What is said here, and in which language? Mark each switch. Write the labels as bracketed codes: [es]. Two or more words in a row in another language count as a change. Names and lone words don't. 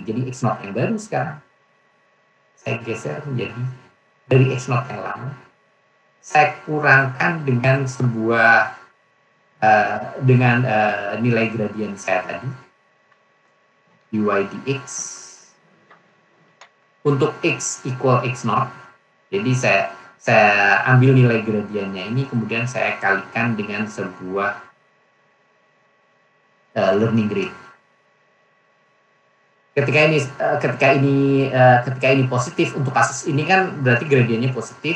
[id] Jadi [en] x naught [id] yang baru sekarang saya geser menjadi dari [en] x naught [id] yang lama. Saya kurangkan dengan sebuah nilai gradien saya tadi dy dx untuk [en] x equal x naught. [id] Jadi saya ambil nilai gradiennya ini, kemudian saya kalikan dengan sebuah [en] learning rate. [id] Ketika ini positif, untuk kasus ini kan berarti gradiennya positif.